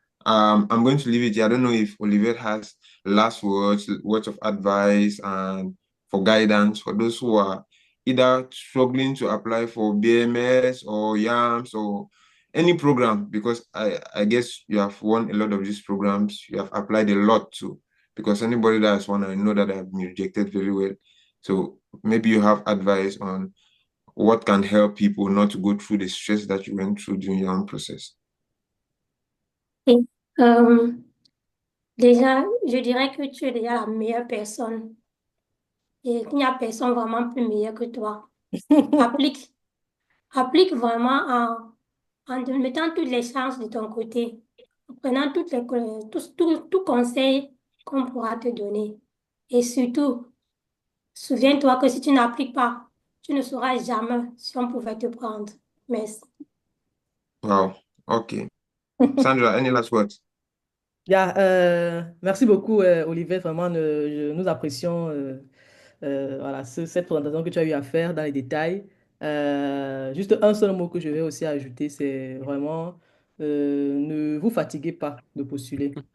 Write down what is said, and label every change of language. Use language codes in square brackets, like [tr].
[en] I'm going to leave it here. I don't know if Olivier has last words of advice and for guidance for those who are either struggling to apply for BMS or YAMS or any program, because I guess you have won a lot of these programs. You have applied a lot too, because anybody that has won, I know that they have been rejected very well. So maybe you have advice on what can help people not to go through the stress that you went through during your own process. [fr] Et, euh, déjà, je dirais que tu es déjà la meilleure personne et qu'il n'y a personne vraiment plus meilleur que toi. Applique, applique vraiment en te mettant toutes les chances de ton côté, en prenant tout conseil qu'on pourra te donner. Et surtout, souviens-toi que si tu n'appliques pas, tu ne sauras jamais si on pouvait te prendre. Merci. [en] Wow. Okay. Sandra, any last words? [fr] Merci beaucoup, Olivier. Vraiment, nous apprécions voilà, cette présentation que tu as eu à faire dans les détails. Juste un seul mot que je vais aussi ajouter, c'est vraiment ne vous fatiguez pas de postuler.